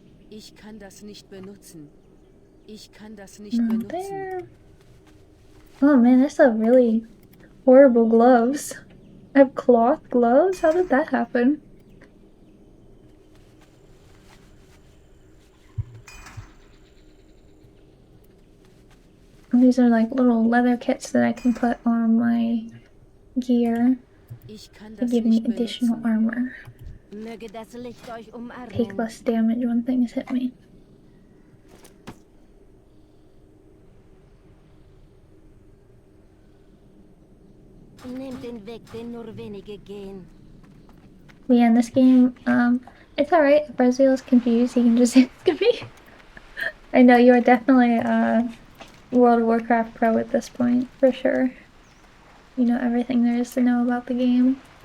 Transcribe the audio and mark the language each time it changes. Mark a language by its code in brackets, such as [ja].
[de] Ich kann das nicht benutzen. Ich kann das nicht [en] Not [de] benutzen. [en] there. Oh man, I still have really horrible gloves. I have cloth gloves? How did that happen? And these are like little leather kits that I can put on my gear to give me additional armor. [de] Möge das Licht euch umarmen. [en] Take less damage when things hit me. [de] Nehmt den Weg, den nur wenige gehen. [en] But yeah, in this game, it's alright. If Reziel is confused, he can just ask me. I know you are definitely a World of Warcraft pro at this point, for sure. You know everything there is to know about the game.